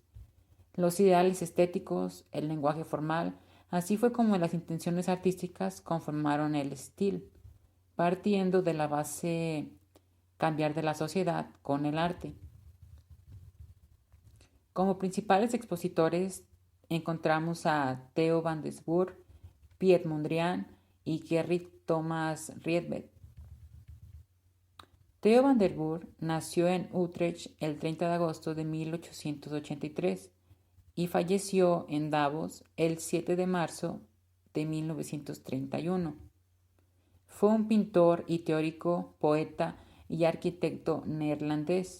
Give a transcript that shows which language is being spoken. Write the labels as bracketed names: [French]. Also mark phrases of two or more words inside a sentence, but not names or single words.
[Spanish] Los ideales estéticos, el lenguaje formal, así fue como las intenciones artísticas conformaron el estilo, partiendo de la base cambiar de la sociedad con el arte. Como principales expositores encontramos a Theo van Doesburg, Piet Mondrian y Gerrit Thomas Rietveld. Theo van der Burg nació en Utrecht el 30 de agosto de 1883 y falleció en Davos el 7 de marzo de 1931. Fue un pintor y teórico, poeta y arquitecto neerlandés.